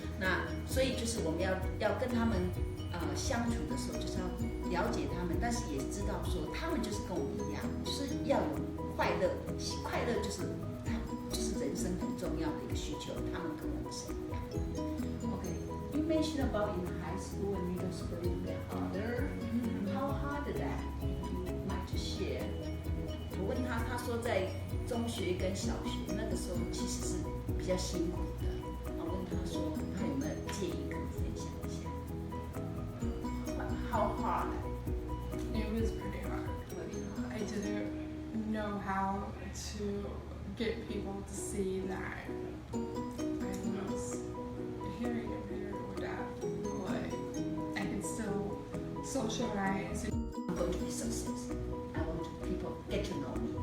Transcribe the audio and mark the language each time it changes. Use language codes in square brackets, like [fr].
[zh] 那所以就是我们要跟他们相处的时候，就是要了解他们，但是也知道说他们就是跟我们一样，就是要有快乐，快乐就是人生很重要的一个需求，他们跟我们是一样。 [en] Okay, you mentioned about in high school and middle school it get harder. How hard is that? You might share. [zh] 我问他，他说在中学跟小学那个时候其实是比较辛苦的。我问他说，他有没有建议跟我分享一下 ？ [en] How hard? It was pretty hard. I didn't know how to get people to see that I was hearing impaired or deaf, but I can still socialize. I'm going to be successful. I want people get to know me.